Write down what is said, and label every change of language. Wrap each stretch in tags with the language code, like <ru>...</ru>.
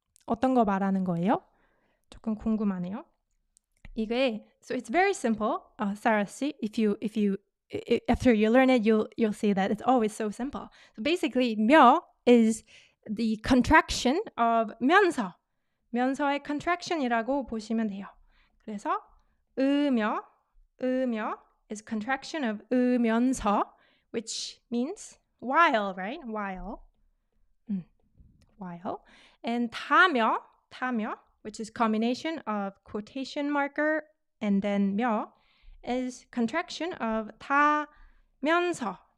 <ko>어떤 거 말하는 거예요? 조금 궁금하네요. 이게,</ko> <en>so it's very simple. Sarah, see, if you after you learn it, you'll see that it's always so simple. So basically, 며 is the contraction of 면서.</en> <ko>면서의 contraction이라고 보시면 돼요.</ko> <en>그래서 으며 is contraction of 으면서, which means while, right? While. While. And 타며, which is combination of quotation marker and then 며, is contraction of 타면서.</en>